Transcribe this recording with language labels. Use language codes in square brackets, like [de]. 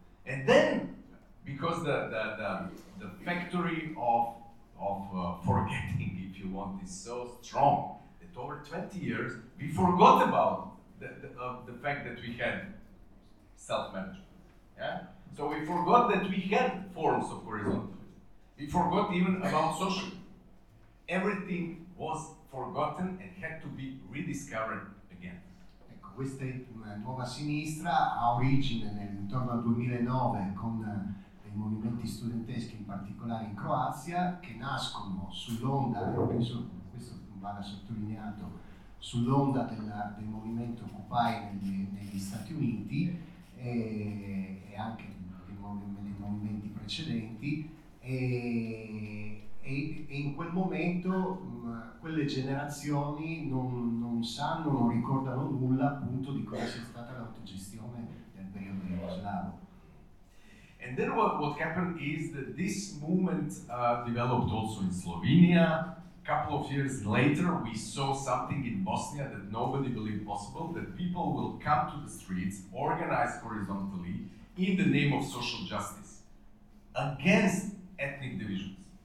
[en] And then, because the factory of forgetting, if you want, is so strong that over 20 years we forgot about the fact that we had self-management. Yeah? So we forgot that we had forms of horizontalism. We forgot even about socialism. Everything was forgotten and had to be rediscovered again. [it] Ecco, questa nuova sinistra ha origine intorno al 2009 con i movimenti studenteschi, in particolare in Croazia, che nascono sull'onda, penso questo vada sottolineato, sull'onda del movimento Occupy negli Stati Uniti e anche nei movimenti precedenti, e in quel momento quelle generazioni non sanno, non ricordano nulla appunto di cosa sia stata l'autogestione del periodo jugoslavo. [en] And then what happened is that this movement developed also in Slovenia. A couple of years later, we saw something in Bosnia that nobody believed possible, that people will come to the streets, organize horizontally, in the name of social justice, against ethnic divisions.